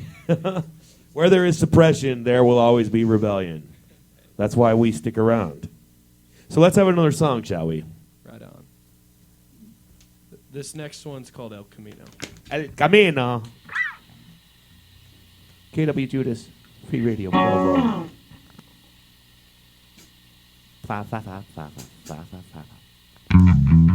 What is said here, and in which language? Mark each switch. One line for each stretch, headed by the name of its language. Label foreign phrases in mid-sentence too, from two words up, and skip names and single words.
English: Where there is suppression, there will always be rebellion. That's why we stick around. So let's have another song, shall we? Right on. This next one's called El Camino. El Camino. KWJUDAS, Free Radio Provo. Fa, fa, fa, fa, fa, fa, fa, fa.